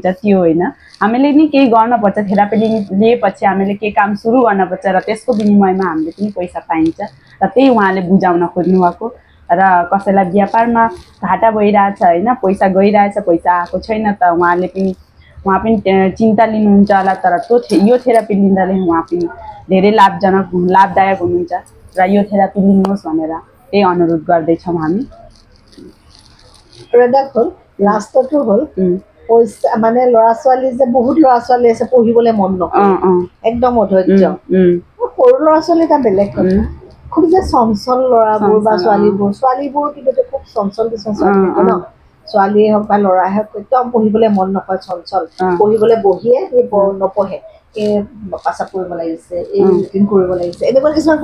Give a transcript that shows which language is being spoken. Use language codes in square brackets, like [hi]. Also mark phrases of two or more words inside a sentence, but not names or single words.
[ne] त्यो होइन हामीले नि केही गर्नुपर्छ थेरापी लिएपछि हामीले केही काम सुरु गर्नुपर्छ र त्यसको बिनिमयमा हामीले पनि पैसा पाइन्छ र त्यही उहाँले बुझाउन खोज्नुभएको र कसैलाई व्यापारमा घाटा भइरहेछ होइन पैसा गइरहेछ पैसा आएको छैन त उहाँ पनि चिन्ता लिनुहुन्छ होला तर यो थेरापी लिँदाले उहाँ पनि धेरै लाभदायक हुनुहुन्छ र यो थेरापी लिनुहोस् भनेर त्यही अनुरोध गर्दैछौँ हामी [as] लास्टটো হ'ল পইচা মানে ল'ৰা ছোৱালী যে বহুত ল'ৰা ছোৱালী আছে পঢ়িবলৈ মন নকৰে একদম অধৈৰ্য সৰু ল'ৰা ছোৱালী এটা বেলেগ কথা খুব যে চঞ্চল ল'ৰাবোৰ বা ছোৱালীবোৰ কিন্তু খুব চঞ্চল কিছুমান ছোৱালী থাকে ন ছোৱালীয়ে হওক বা ল'ৰাই হওক একদম পঢ়িবলৈ মন নকৰে চঞ্চল পঢ়িবলৈ বহিয়ে নপঢ়ে এই পাচাপ কৰিব লাগিছে এই ৰুটিন কৰিব লাগিছে এনেকুৱা কিছুমান